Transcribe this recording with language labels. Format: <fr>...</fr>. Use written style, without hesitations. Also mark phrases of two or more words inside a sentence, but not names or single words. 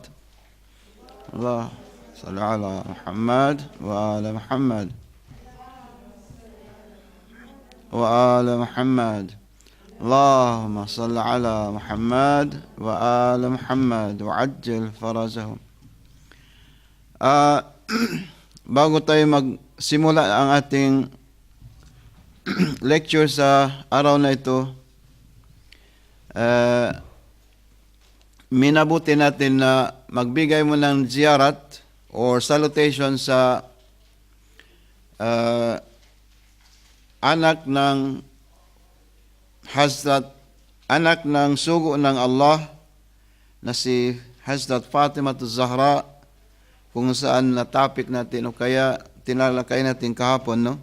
<ar>الله صل على محمد وآل محمد وآل محمد. اللهم صل على محمد وآل محمد وعجل فرجهم.</ar> <tl>Bago tayo magsimula ang ating lecture sa araw na ito, minabuti natin na magbigay mo ng</tl> <en>ziyarat or salutation</en> <tl>sa anak ng anak ng sugo ng Allah na si Hazrat Fatima Zahra, kung saan na topic natin o kaya tinalakay natin kahapon, no?</tl>